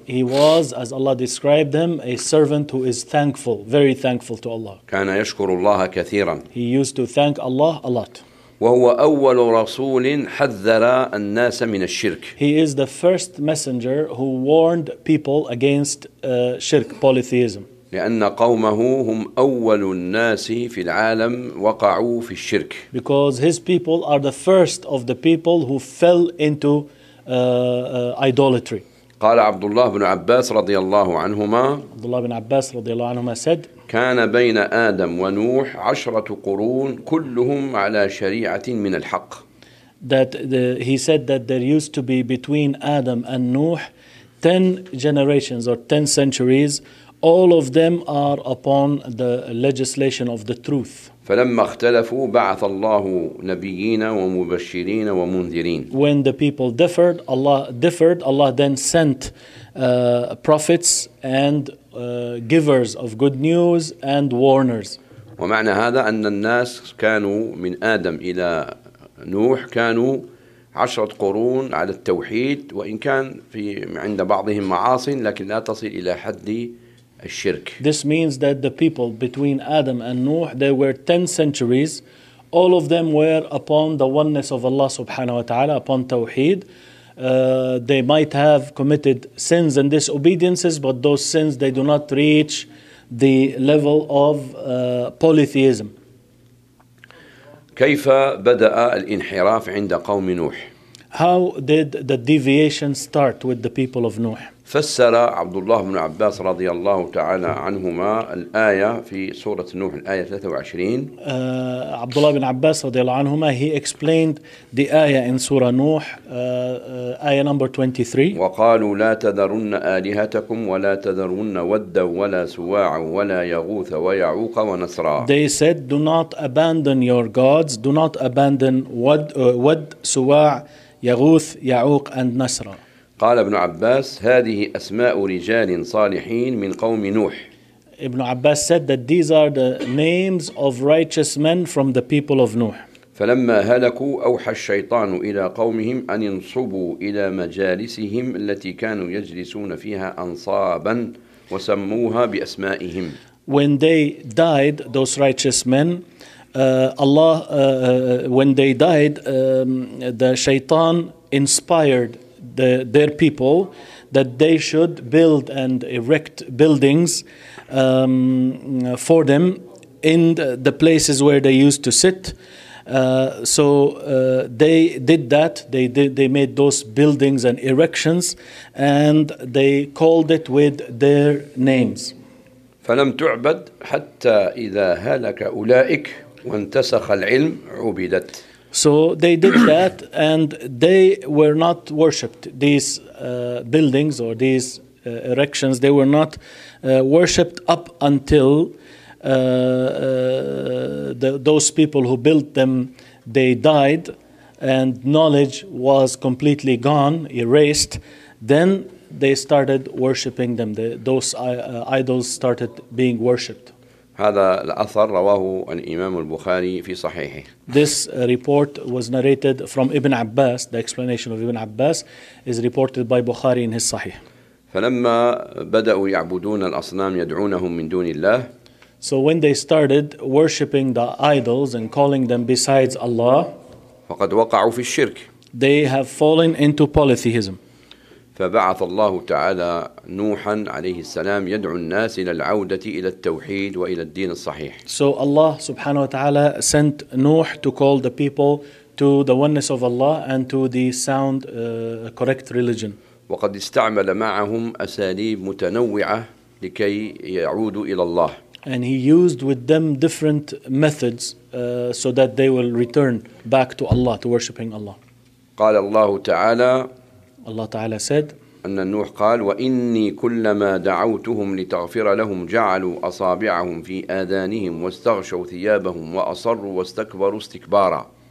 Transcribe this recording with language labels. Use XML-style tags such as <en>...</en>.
<en>He was, as Allah described him, a servant who is thankful, very thankful to Allah.</en> <ar>كان يشكر الله كثيرا.</ar> <en>He used to thank Allah a lot.</en> <ar>وهو أول رسول حذر الناس من الشرك.</ar> <en>He is the first messenger who warned people against shirk, polytheism.</en> <ar>لأن قومه هم أول الناس في العالم وقعوا في الشرك.</ar> <en>Because his people are the first of the people who fell into idolatry.</en> <ar>قال عبد الله بن عباس رضي الله عنهما. عبد الله بن عباس رضي الله عنهما</ar> <en>said.</en> <ar>كان بين آدم ونوح عشرة قرون كلهم على شريعة من الحق.</ar> <en>That he said that there used to be between Adam and Nuh 10 generations or 10 centuries. All of them are upon the legislation of the truth.</en> <ar>فلما اختلفوا بعث الله نبيين ومبشرين ومنذرين.</ar> <en>When the people differed, Allah then sent prophets and givers of good news and warners.</en> <ar>ومعنى هذا أن الناس كانوا من آدم إلى نوح كانوا عشرة قرون على التوحيد وإن كان في عند بعضهم معاصي لكن لا تصل إلى حد الشرك.</ar> <en>This means that the people between Adam and Nuh, there were 10 centuries All of them were upon the oneness of Allah</en> <ar>subhanahu wa ta'ala,</ar> <en>upon Tawheed. They might have committed sins and disobediences, but those sins, they do not reach the level of polytheism.</en> <ar>كيف بدأ الانحراف عند قوم نوح؟</ar> <en>How did the deviation start with the people of Nuh?</en> <ar>فسر عبد الله بن عباس رضي الله تعالى عنهما الآية في سورة نوح الآية 23.</ar> <en>عبد الله بن عباس</en> <ar>رضي الله عنهما</ar> <en>he explained the ayah in Surah Nuh, ayah number 23.</en> <ar>وقالوا لا تذرن آلهتكم ولا تذرن ودا ولا سواع ولا يغوث ويعوق ونسرا.</ar> <en>They said, do not abandon your gods, do not abandon ود سواع يغوث يعوق and نسرا.</en> <ar>قال ابن عباس هذه أسماء رجال صالحين من قوم نوح.</ar> <en>ابن عباس said that these are the names of righteous men from the people of Nuh.</en> <ar>فلما هلكوا أوحى الشيطان إلى قومهم أن ينصبوا إلى مجالسهم التي كانوا يجلسون فيها أنصابا وسموها بأسمائهم.</ar> <en>When they died, those righteous men, Allah, when they died, the Shaytan inspired their people that they should build and erect buildings for them in the places where they used to sit. They did that. They made those buildings and erections, and they called it with their names.</en> <ar>فلم تعبد حتى إذا هلك أولئك وانتسخ العلم عبدت.</ar> <en>So they did that, and they were not worshipped. These buildings or these erections, they were not worshipped up until those people who built them, they died, and knowledge was completely gone, erased. Then they started worshipping them. Those idols started being worshipped.</en> <ar>هذا الأثر رواه الإمام البخاري في صحيحه.</ar> <en>This report was narrated from Ibn Abbas. The explanation of Ibn Abbas is reported by Bukhari in his Sahih.</en> <ar>فلما بدأوا يعبدون الأصنام يدعونهم من دون الله.</ar> <en>So when they started worshipping the idols and calling them besides Allah.</en> <ar>فقد وقعوا في الشرك.</ar> <en>They have fallen into polytheism.</en> <ar>فبعث الله تعالى نوحا عليه السلام يدعو الناس إلى العودة إلى التوحيد وإلى الدين الصحيح.</ar> <en>So Allah</en> <ar>سبحانه وتعالى</ar> <en>sent Nuh to call the people to the oneness of Allah and to the sound correct religion.</en> <ar>وقد استعمل معهم أساليب متنوعة لكي يعودوا إلى الله.</ar> <en>And he used with them different methods so that they will return back to Allah, to worshiping Allah.</en> <ar>قال الله تعالى الله تعالى</ar> <en>said</en> <ar>أن نوح قال وإني كلما دعوتهم لتغفر لهم جعلوا أصابعهم في آذانهم واستغشوا ثيابهم وأصروا واستكبروا استكبارا.</ar>